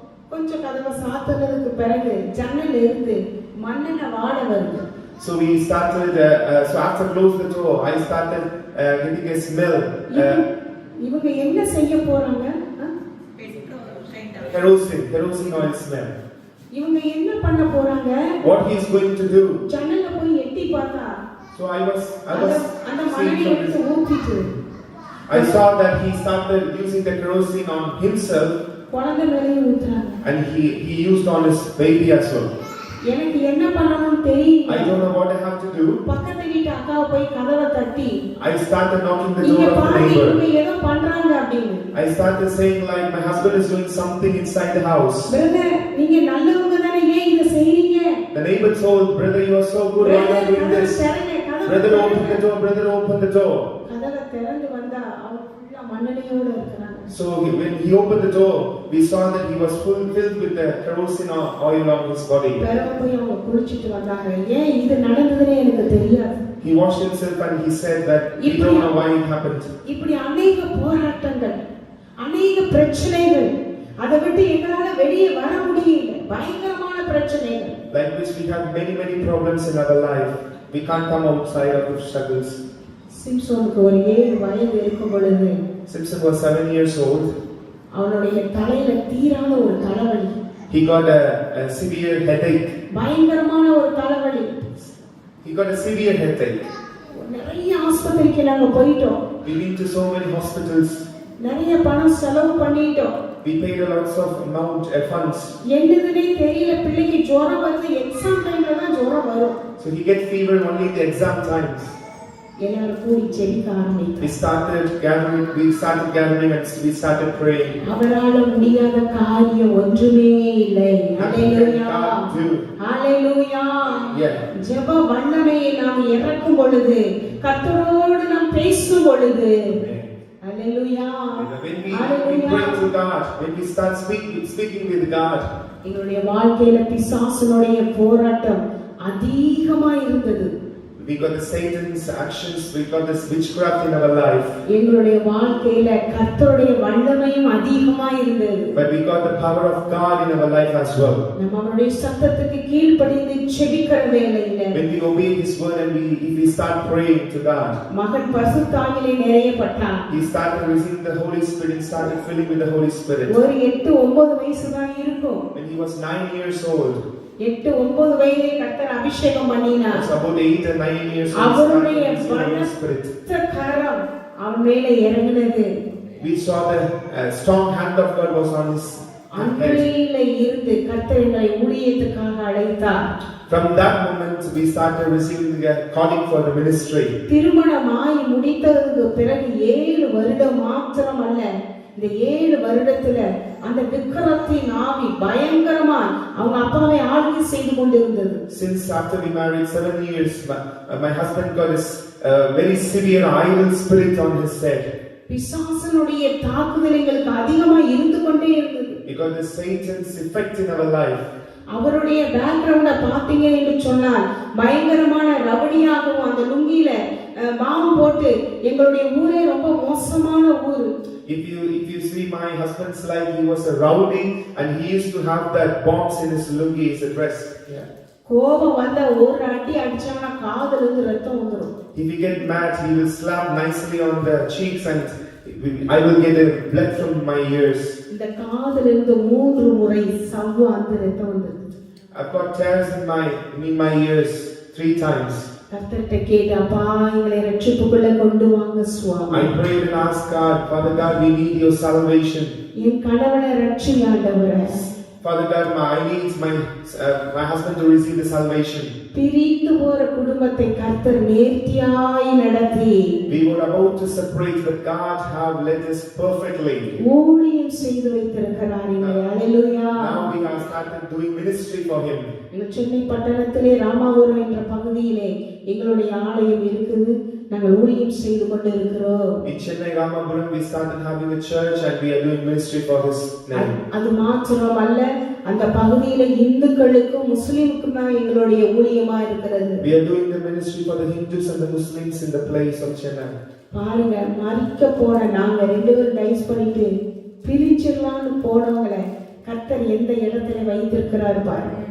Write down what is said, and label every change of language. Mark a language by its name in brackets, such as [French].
[Tamil] கொஞ்சம் கதவை சாத்துனதுக்கு பிறகு ஜன்னல்ல இருந்து மண்ணெண்ணெய் வாடை வருது. [English] So we started so after closed the door, I started getting a smell. [Tamil] இவங்க என்ன செய்ய போறாங்க? [English] Kerosene oil smell. [Tamil] இவங்க என்ன பண்ண போறாங்க? [English] What he is going to do? [Tamil] ஜன்னல்ல போய் எட்டி பார்த்தா, [English] So I was [Tamil] அந்த மண்ணெண்ணெய் எடுத்து ஊத்திட்டு [English] I saw that he started using the kerosene on himself [Tamil] குழந்தை மேலேயும் ஊத்துறாங்க. [English] and he used on his baby as well. [Tamil] எனக்கு என்ன பண்ணணும்னு தெரியல. [English] I don't know what I have to do. [Tamil] பக்கத்து வீட்டு அக்காவை போய் கதவை தட்டி [English] I started knocking the [Tamil] இங்க [English] door of the [Tamil] பாருங்க இவங்க [English] neighbor. [Tamil] ஏதோ பண்றாங்க அப்படின்னு. [English] I started saying like my husband is doing something inside the house. [Tamil] Brother நீங்க நல்லவங்க தானே ஏன் இத செய்றீங்க? [English] The neighbor told, brother, you are so good, why are you doing this? Brother, open the door, brother, open the door. [Tamil] கதவை திறந்து வந்தா அவர் ஃபுல்லா மண்ணெண்ணெயோட இருக்காங்க. [English] So when he opened the door, we saw that he was filled with the kerosene oil on his body. [Tamil] பிறகு போய் அவங்க குளிச்சிட்டு வந்தாங்க. ஏன் இது நடந்ததுன்னு எனக்கு தெரியாது. [English] He washed himself and he said that he don't know why it happened. [Tamil] இப்படி அநேக போராட்டங்கள், அநேக பிரச்சனைகள், அதை விட்டு எங்களால வெளியே வர முடியல. பயங்கரமான பிரச்சனைகள். [English] Like which we have many problems in our life. We can't come outside of the struggles. [Tamil] சிம்சோனுக்கு ஒரு 7 வயது இருக்கும் பொழுது [English] Simpson was 7 years old. [Tamil] அவனுடைய தலையில தீரான ஒரு தலைவலி. [English] He got a severe headache. [Tamil] பயங்கரமான ஒரு தலைவலி. [English] He got a severe headache. [Tamil] நிறைய ஆஸ்பத்திரிக்கு நாங்க போயிட்டோம். [English] We been to so many hospitals. [Tamil] நிறைய பணம் செலவு பண்ணிட்டோம். [English] We paid a lots of amount funds. [Tamil] என்னதுனே தெரியல, பிள்ளைக்கு ஜுரம் வருது. எக்ஸாம் டைம்ல தான் ஜுரம் வரும். [English] So he gets fever only in the exam times. [Tamil] எல்லாரும் கூடி ஜெபிக்க ஆரம்பித்தோம். [English] We started gathering and we started praying. [Tamil] அவரால முடியாத காரியம் ஒன்றுமே இல்லை. ஹalleluya ஹalleluya. ஜெப வல்லமையை நாம் இறக்கும் பொழுது, கர்த்தரோடு நாம் பேசும் பொழுது, ஹalleluya [English] When we pray to God, when we start speaking with God, [Tamil] எங்களுடைய வாழ்க்கையில பிசாசுனுடைய போராட்டம் அதிகமா இருந்தது. [English] We got the Satan's actions, we got this witchcraft in our life. [Tamil] எங்களுடைய வாழ்க்கையில கர்த்தருடைய வல்லமையும் அதிகமா இருந்தது. [English] But we got the power of God in our life as well. [Tamil] நம்ம அவருடைய சத்தத்துக்கு கீழ்ப்படிந்து ஜெபிக்கிற வேளையில [English] When we obey His word and if we start praying to God, [Tamil] மகன் பரிசுத்தாவிலே நிறையப்பட்டான். [English] he started receiving the Holy Spirit and started filling with the Holy Spirit. [Tamil] ஒரு 8-9 வயசு தான் இருக்கும். [English] When he was 9 years old, [Tamil] 8-9 வயதிலே கர்த்தர் அபிஷேகம் பண்ணினார். [English] it's about 8 or 9 years old, [Tamil] அவருடைய [English] Holy Spirit. [Tamil] கரம் அவன் மேலே இறங்கினது. [English] We saw the strong hand of God was on his [Tamil] அன்றையில இருந்து கர்த்தர் எங்களை ஊழியத்துக்காக அழைத்தார். [English] From that moment we started receiving the calling for the ministry. [Tamil] திருமணமாய் முடித்ததுக்கு பிறகு 7 வருடம் மாத்திரம் அல்ல, இந்த 7 வருடத்துல அந்த விக்கிரத்தின் ஆவி பயங்கரமாய் அவங்க அப்பாவை ஆளுகை செய்து கொண்டிருந்தது. [English] Since after we married 7 years, my husband got this very severe idol spirit on his head. [Tamil] பிசாசனுடைய தாக்குதல் எங்களுக்கு அதிகமா இருந்து கொண்டே இருந்தது. [English] Because the Satan's effect in our life. [Tamil] அவருடைய பேக்ரவுண்ட பாத்தீங்க என்று சொன்னால் பயங்கரமான ரவடியாகவும் அந்த லுங்கில மாவும் போட்டு எங்களுடைய ஊரே ரொம்ப மோசமான ஊர். [English] If you see my husband's life, he was a rowdy and he used to have that bombs in his lungi, his dress. [Tamil] கோபம் வந்த ஒரு அடி அடிச்சானா காதுல இருந்து ரத்தம் வந்துரும். [English] If he get mad, he will slap nicely on the cheeks and I will get a blood from my ears. [Tamil] இந்த காதுல இருந்து 3 முறை சவ்வா அந்த ரத்தம் வந்தது. [English] I've got tears in my ears 3 times. [Tamil] கர்த்தர்ட்ட கேட்டப்பா எங்களை ரட்சிப்புக்குள்ள கொண்டு வாங்க சுவாமி. [English] I prayed and asked God, Father God, we need your salvation. [Tamil] என் கணவனை ரட்சியாண்டவரே. [English] Father God, I need my husband to receive the salvation. [Tamil] பிரிந்து போற குடும்பத்தை கர்த்தர் நேர்த்தியாய் நடத்தி [English] We were about to separate, but God have led us perfectly. [Tamil] ஊழியம் செய்து வைத்திருக்கிறார். ஹalleluya. [English] Now we have started doing ministry for him. [Tamil] Chennai பட்டணத்திலே ராமாபுரம் என்ற பகுதியிலே எங்களுடைய ஆலயம் இருக்குது. நாங்கள் ஊழியம் செய்து கொண்டு இருக்கிறோம். [English] In Chennai Ramapuram we started having a church and we are doing ministry for his name. [Tamil] அது மாத்திரம் அல்ல, அந்த பகுதியில இந்துக்களுக்கும் முஸ்லிமுக்கும் தான் எங்களுடைய ஊழியமா இருக்கிறது. [English] We are doing the ministry for the Hindus and the Muslims in the place of Chennai. [Tamil] பாருங்க, மரிக்க போன நாங்க 2 பேரும் டைஸ் பண்ணிட்டு பிரிச்சிடலாம்னு போனவங்கள கர்த்தர் எந்த இடத்துல வைத்திருக்கிறார் பாருங்க.